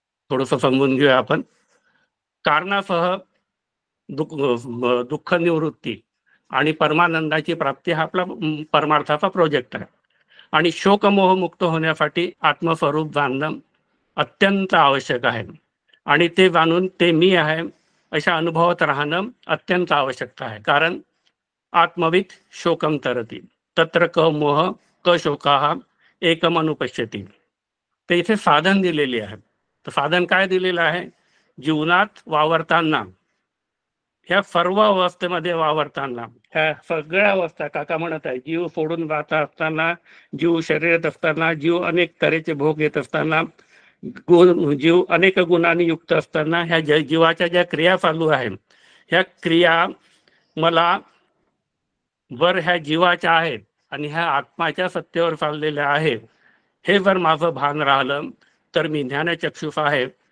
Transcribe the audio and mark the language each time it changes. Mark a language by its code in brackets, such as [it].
[mr] थोडंसं समजून घेऊया आपण. कारणासह दुःख निवृत्ती आणि परमानंदाची प्राप्ती हा आपला परमार्थाचा प्रोजेक्ट आहे. आणि शोकमोह मुक्त होण्यासाठी आत्मस्वरूप जाणणं अत्यंत आवश्यक आहे. आणि ते जाणून ते मी आहे अशा अनुभवात राहणं अत्यंत आवश्यकता आहे. [sa] कारण आत्मवित शोकम तरती तत्र क मोह क शोकाः एकम अनुपश्यती. [mr] ते इथे साधन दिलेले आहे. तर साधन काय दिलेलं आहे? जीवनात वावरताना, ह्या सर्व अवस्थेमध्ये वावरताना, ह्या सगळ्या अवस्था काका म्हणत आहे, जीव सोडून जात असताना, जीव शरीरात असताना, जीव अनेक तऱ्हेचे भोग घेत असताना, जीव अनेक गुणांनी युक्त असताना, ह्या जीवाच्या ज्या क्रिया चालू आहेत, ह्या क्रिया मला वर ह्या जीवाच्या आहेत आणि ह्या आत्माच्या सत्तेवर चाललेल्या आहेत, हे जर माझं भान राहिलं तर मी ज्ञानचक्षुष आहे.